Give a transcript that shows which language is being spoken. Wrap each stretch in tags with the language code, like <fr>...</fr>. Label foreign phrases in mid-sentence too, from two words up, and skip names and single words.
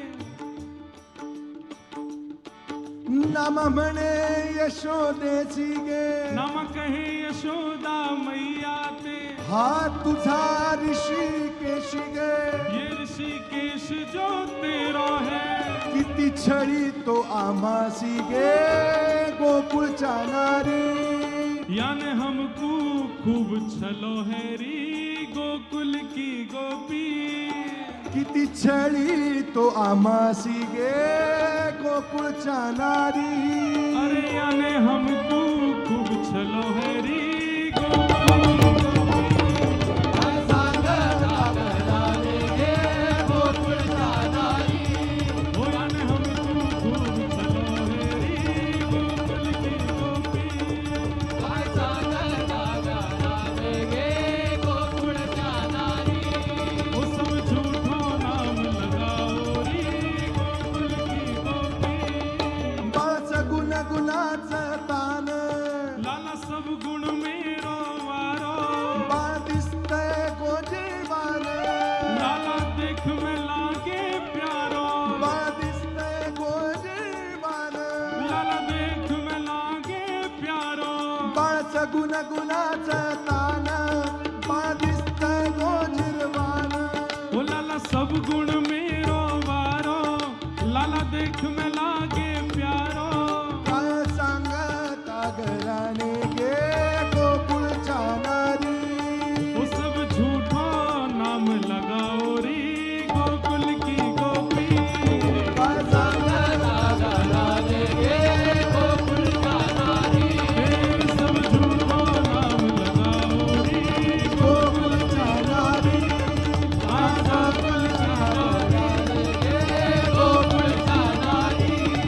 <mr>नामा म्हणे यशोदेची गे</mr> <hi>नामा कहे यशोदा मैया ते</hi> <mr>हा तुझा ऋषिकेश गे</mr> <hi>ये ऋषिकेश जो तेरा है</hi> <mr>किती छळी तो आम्हासी गे गोकुळच्या नारी</mr> <hi>याने हमको खूब छलो है री गोकुल की गोपी</hi> <mr>किती छळी तो आम्हासी गे गोकुळच्या नारी</mr> <hi>अरे याने हमको खूब छलो है री गोकुल की गोपी</hi> <mr>काय सांगता घराने गे गोकुळच्या नारी</mr> <hi>वो याने हमको खूब छलो है री गोकुल की गोपी</hi> <mr>काय सांगता घराने गे गोकुळच्या नारी</mr> <hi>वो सब झूठो नाम लगाओ री गोकुल की गोपी</hi> <mr>बाळच गुणाचं तान</mr> <hi>लाला सब गुण मेरो वारो</hi> <mr>बाळ दिसतंय गोजीवान</mr> <hi>लाला देख में लागे प्यारो</hi> <mr>बाळ दिसतंय गोजीवान</mr> <hi>लाला देख में लागे प्यारो</hi> <mr>बाळच गुणाचं तान बाळ दिसतंय गोजीवान</mr> <hi>ओ लाला सब गुण मेरो वारो लाला देख में लागे प्यारो</hi> <mr>काय सांगता घराने गे गोकुळच्या नारी</mr> <hi>वो सब झूठो नाम लगाओ री गोकुल की गोपी</hi> <mr>काय सांगता घराने गे गोकुळच्या नारी</mr> <hi>फिर सब झूठो नाम लगाओ री</hi> <mr>गोकुळच्या नारी आजा गोकुळच्या नारी गे गोकुळच्या नारी</mr>